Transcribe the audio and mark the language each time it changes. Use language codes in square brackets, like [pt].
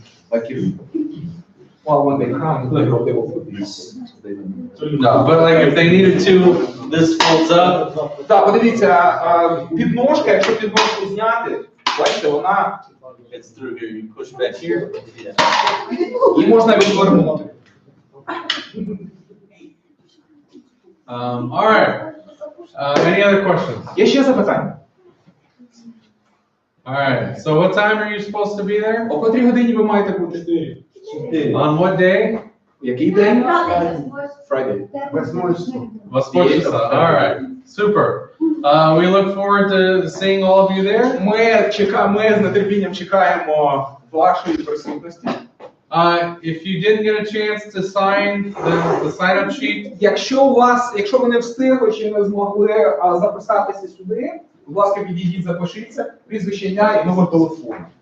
[en] Like if, well, when they come, they will put these. No, but like if they needed to, this folds up. [uk] Так, подивіться, підножка, якщо підножку зняти, бачите, вона [en] It's through here, you push back here. [uk] її можна відвернути. [en] All right. Any other questions? [uk] Є ще запитання? [en] All right. So what time are you supposed to be there? [uk] О котрій годині ви маєте бути? [en] On what day? [uk] Який день? Friday. [ru] Восьмое число. [en] All right. Super. We look forward to seeing all of you there. [uk] Ми з нетерпінням чекаємо вашої присутності. [en] If you didn't get a chance to sign the sign-up sheet, [uk] Якщо ви не встигли чи не змогли записатися сюди, будь ласка, підійдіть, запишіться, прізвище, ім'я і номер телефону.